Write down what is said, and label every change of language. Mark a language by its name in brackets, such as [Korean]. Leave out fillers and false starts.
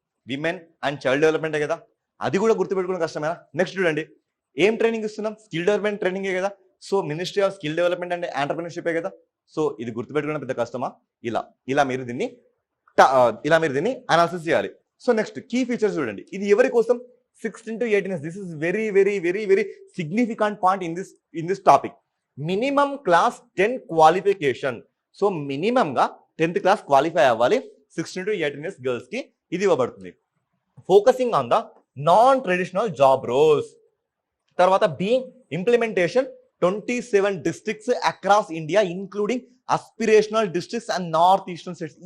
[Telugu] Women and child డెవలప్మెంటే కదా. అది కూడా గుర్తుపెట్టుకోవడం కష్టమేనా? నెక్స్ట్ చూడండి, ఏం ట్రైనింగ్ ఇస్తున్నాం? స్కిల్ డెవలప్మెంట్ ట్రైనింగే కదా. So ministry of skill development and ఎంటర్‌ప్రెన్యూర్‌షిపే కదా. సో ఇది గుర్తుపెట్టుకోవడం పెద్ద కష్టమా? ఇలా మీరు దీన్ని అనాలిసిస్ చేయాలి. సో నెక్స్ట్ కీ ఫీచర్స్ చూడండి, ఇది ఎవరి కోసం? [English] 16 to 18 years. This is very significant point in this topic. Minimum class 10 qualification. [Telugu] So minimum గా 10th క్లాస్ క్వాలిఫై అవ్వాలి [English] 16 to 18 years [Telugu] గర్ల్స్ కి, ఇది ఇవ్వబడుతుంది. [English] Focusing on the non traditional job roles. తర్వాత being implementation 27 districts across India including aspirational districts and north eastern states.